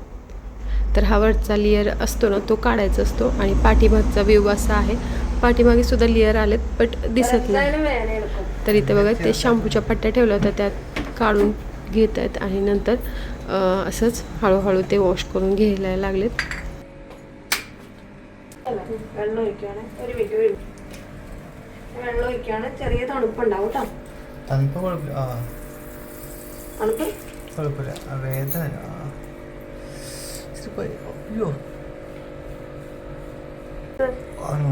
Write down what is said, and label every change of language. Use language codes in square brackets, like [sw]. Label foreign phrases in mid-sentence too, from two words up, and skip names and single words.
[mr] तर हा वरचा लेयर असतो ना तो काढायचा असतो आणि पाठीमागचा व्ह्यू असा आहे. पाठीमागे सुद्धा लेयर आलेत बट दिसत नाही. तर इथे बघा ते शॅम्पूच्या पट्ट्या ठेवल्या होत्या त्यात काढून घेत आहेत आणि नंतर असंच हळूहळू ते वॉश करून घ्यायला लागलेत. [ml] വെള്ളം ഒഴിക്കുകയാണ്. ഒരു മിനിറ്റ് വെള്ളം ഒഴിക്കുകയാണ്. ചെറിയ തണുപ്പുണ്ടാവും കേട്ടോ. തണുപ്പ് കുഴപ്പമില്ല. തണുപ്പ് കുഴപ്പമില്ല. വേദന അയ്യോ ആണോ?